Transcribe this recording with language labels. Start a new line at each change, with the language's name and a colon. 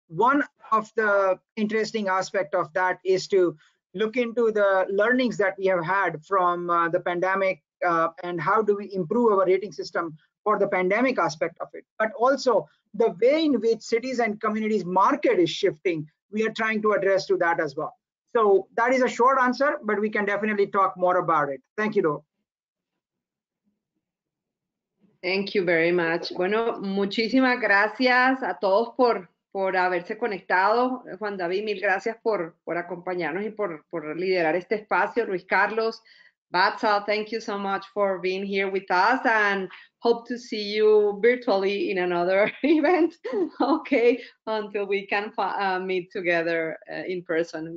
English: One of the interesting aspect of that is to look into the learnings that we have had from the pandemic and how do we improve our rating system for the pandemic aspect of it. But also the way in which cities and communities market is shifting, we are trying to address to that as well. So that is a short answer, but we can definitely talk more about it. Thank you, though. Thank you very much.
Spanish: Bueno, muchísimas gracias a todos por haberse conectado. Juan David, mil gracias por acompañarnos y por liderar este espacio.
English: Luis Carlos, Batsal, thank you so much for being here with us and hope to see you virtually in another event. Okay, until we can meet together in person.